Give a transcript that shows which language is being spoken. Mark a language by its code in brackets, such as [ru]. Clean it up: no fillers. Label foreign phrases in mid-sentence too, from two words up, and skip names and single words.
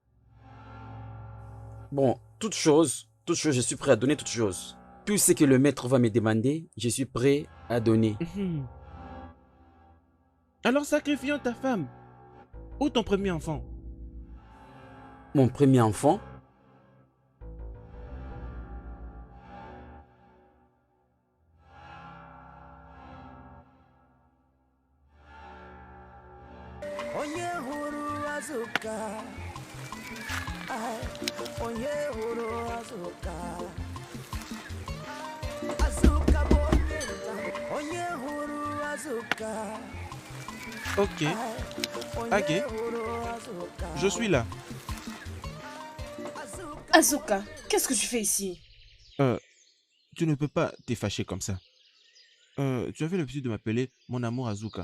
[fr] Bon, toute chose, je suis prêt à donner toute chose. Tout ce que le maître va me demander, je suis prêt à donner. Alors sacrifions ta femme ou ton premier enfant. Mon premier enfant? [ig] Onye hụrụ Azuka, onye hụrụ Azuka, Azuka bụ onye nta. Onye hụrụ Azuka. [fr] Ok. Ok. Je suis là. Azuka, qu'est-ce que tu fais ici? Tu ne peux pas te fâcher comme ça. Tu avais l'habitude de m'appeler mon amour Azuka.